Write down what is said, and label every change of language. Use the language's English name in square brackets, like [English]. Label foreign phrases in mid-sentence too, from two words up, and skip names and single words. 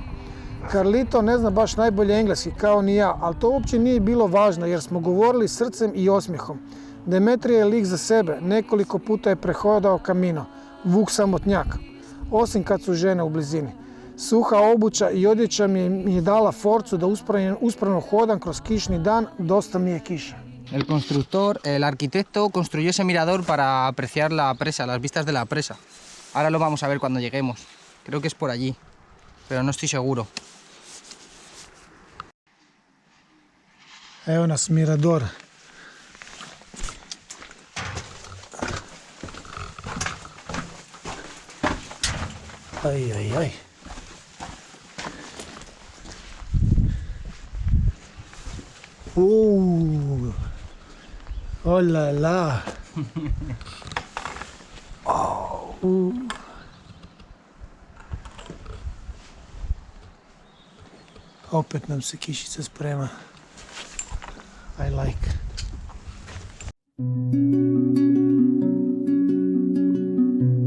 [Croatian] Carlito ne zna baš najbolje engleski, kao ni ja, ali to uopće nije bilo važno jer smo govorili srcem i osmijehom. Demetrio je lik za sebe, nekoliko puta je prehodao kamino, vuk samotnjak, osim kad su žene u blizini. Suha obuća i odjeća mi je dala forcu da uspravno hodam kroz kišni dan, dosta mi je kiša. [Spanish] El arquitecto construyó ese mirador para apreciar la presa, las vistas de la presa. Ahora lo vamos a ver cuando lleguemos. Creo que es por allí, pero no estoy seguro. [Croatian] Evo nas mirador. Aj. Oh la la. Opet nam se kišica sprema. [English] I like.